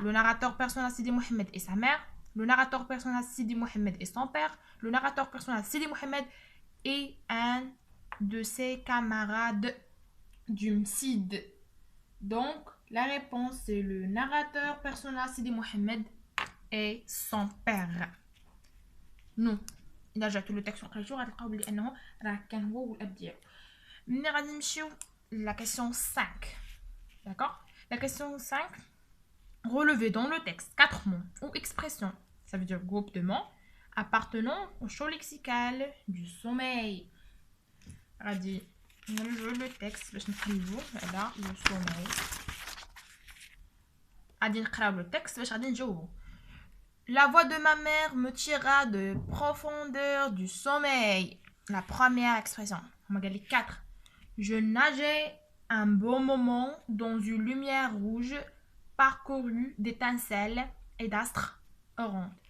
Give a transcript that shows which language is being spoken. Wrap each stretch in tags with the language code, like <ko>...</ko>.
<fr>Le narrateur personnel Sidi Mohamed et sa mère. Le narrateur personnel Sidi Mohamed et son père. Le narrateur personnel Sidi Mohamed et un de ses camarades du MSID. Donc, la réponse c'est le narrateur personnel Sidi Mohamed et son père. Non.</fr> <ar>إذا جاتو لو تكست وقرا الجو غتلقاو بلي أنه راه كان هو والأب ديالو. ملي غادي نمشيو</ar> <fr>la question 5. D'accord? La question 5. Relever dans le texte 4 mots ou expressions. Ça veut dire groupe de mots appartenant au champ lexical du sommeil.</fr> <ar>غادي نرجعو لو تكست باش نقلبو على</ar> <fr>لو sommeil.</fr> <ar>غادي نقراو</ar> <fr>لو تكست</fr> <ar>باش غادي نجاوبو.</ar> <fr>La voix de ma mère me tira de profondeur du sommeil. La première expression. On va 4. Je nageais un bon moment dans une lumière rouge parcourue d'étincelles et d'astres orange.</fr>